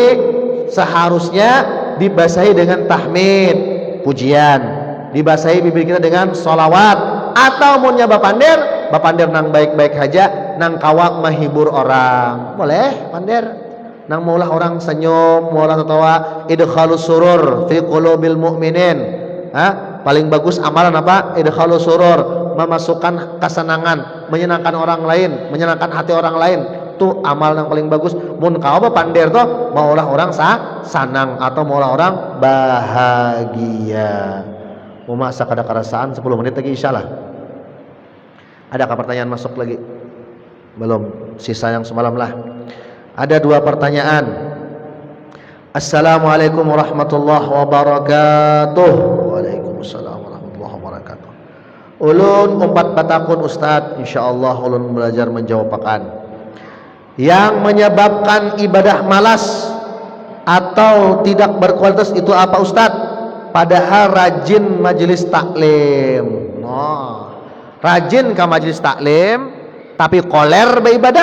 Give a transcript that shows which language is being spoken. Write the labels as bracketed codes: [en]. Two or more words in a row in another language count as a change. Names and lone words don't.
[bjn] Muntung ini seharusnya dibasahi dengan tahmid, pujian, dibasahi bibir kita dengan sholawat, atau munnya bapander nang baik-baik aja, nang kawak menghibur orang, boleh pander, nang maulah orang senyum, maulah tertawa, [ar] إدخال السرور في قلوب المؤمنين. [id] Paling bagus amalan apa? [ar] إدخال السرور, [id] memasukkan kesenangan, menyenangkan orang lain, menyenangkan hati orang lain. Tuh amal yang paling bagus. [bjn] Mun kau apa pander toh maulah orang sanang atau maulah orang bahagia. [id] Mau masak ada kerasaan 10 menit lagi insyaallah. Adakah pertanyaan masuk lagi? Belum, sisa yang semalam lah. Ada 2 pertanyaan. [ar] السلام عليكم ورحمة الله وبركاته. وعليكم السلام ورحمة الله وبركاته. [bjn] Ulun 4 batakun Ustaz, insyaallah ulun belajar menjawabkan. [id] Yang menyebabkan ibadah malas atau tidak berkualitas itu apa Ustaz? Padahal rajin majelis taklim. Rajin ke majelis taklim tapi koler beribadah.